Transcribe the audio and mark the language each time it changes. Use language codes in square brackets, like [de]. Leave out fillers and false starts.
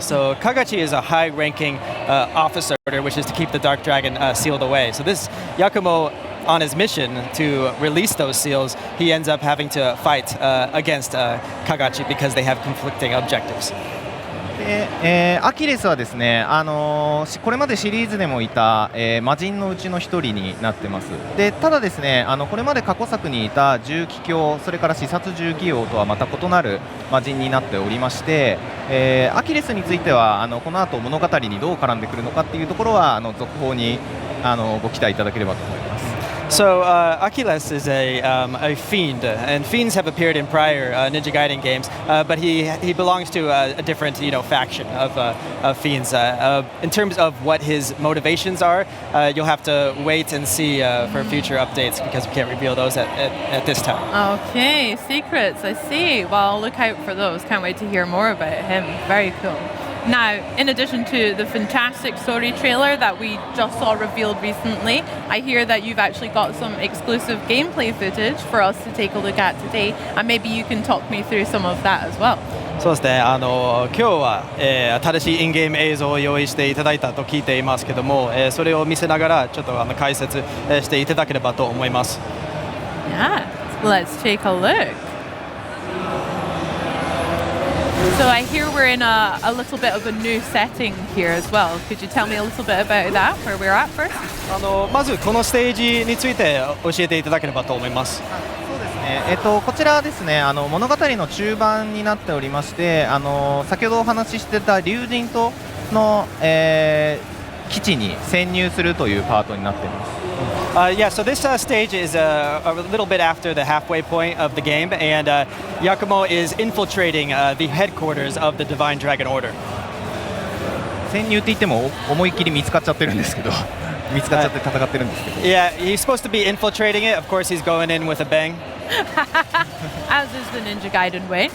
[en] So Kagachi is a high-ranking officer, which is to keep the Dark Dragon sealed away. So this Yakumo, on his mission to release those seals, he ends up having to fight against Kagachi because they have conflicting objectives. [ja] でアキレスはですね、これまでシリーズでもいた、魔人のうちの一人になってます。でただですね、これまで過去作にいた重機卿、それから視察重機王とはまた異なる魔人になっておりまして、アキレスについてはこの後物語にどう絡んでくるのかっていうところは続報にご期待いただければと思います。 [en] So Achilles is a fiend, and fiends have appeared in prior Ninja Gaiden games, but he belongs to a different faction of fiends. In terms of what his motivations are, you'll have to wait and see for future updates because we can't reveal those at this time. Okay, secrets, I see. Well, I'll look out for those. Can't wait to hear more about him. Very cool. Now, in addition to the fantastic story trailer that we just saw revealed recently, I hear that you've actually got some exclusive gameplay footage for us to take a look at today, and maybe you can talk me through some of that as well. [ja] そうですね、今日は、新しいインゲーム映像を用意していただいたと聞いていますけども、それを見せながらちょっと解説、していただければと思います。 [en] Yeah, let's take a look. So I hear we're in a little bit of a new setting here as well. Could you tell me a little bit about that, where we're at first? [ja] まずこのステージについて教えていただければと思います。そうですね、こちらはですね物語の中盤になっておりまして、先ほどお話ししてた竜神島の、基地に潜入するというパートになっています。 [en] Yeah, so this stage is a little bit after the halfway point of the game, and Yakumo is infiltrating the headquarters of the Divine Dragon Order. [ja] 潜入って言っても思いっきり見つかっちゃってるんですけど見つかっちゃって戦ってるんですけど、 [en] Yeah, he's supposed to be infiltrating it. Of course, he's going in with a bang. As is the Ninja Gaiden way.